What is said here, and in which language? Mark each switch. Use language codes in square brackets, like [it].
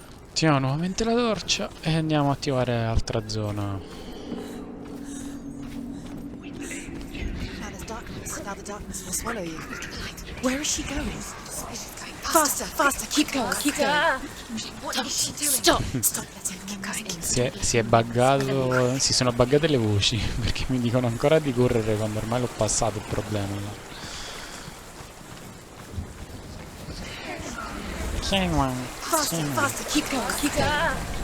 [it] Attiviamo nuovamente la torcia e andiamo a attivare altra zona. [en] Now there's darkness. Now the darkness will swallow you. Where is she going? Faster, faster, keep going, keep going. What is she doing? Stop, stop, keep going. [it] Si è buggato, si sono buggate le voci perché mi dicono ancora di correre quando ormai l'ho passato il problema là. [en] Senua, Faster, faster, keep going, keep going.